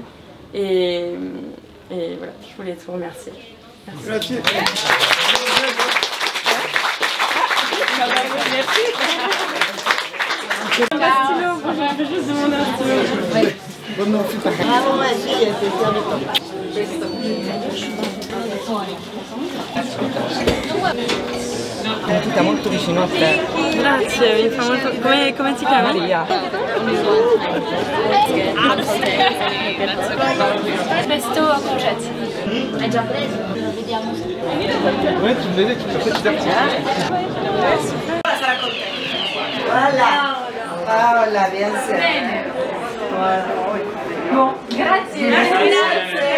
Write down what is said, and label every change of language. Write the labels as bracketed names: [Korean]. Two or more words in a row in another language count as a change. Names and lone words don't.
[French] Et voilà, je voulais te remercier. Merci. [Italian] Grazie. [French] Bravo Magie, elle fait fière de toi. [Italian] Antica molto vicino a te. Grazie, mi fa molto... Come ti chiami? Maria. [French] Pesto à courgette. [Italian] È già preso, lo vediamo. [French] Ouais, tu me l'as dit, tu fais petit à petit. Voilà. Paola, bien sûr. Bon, [Italian] grazie.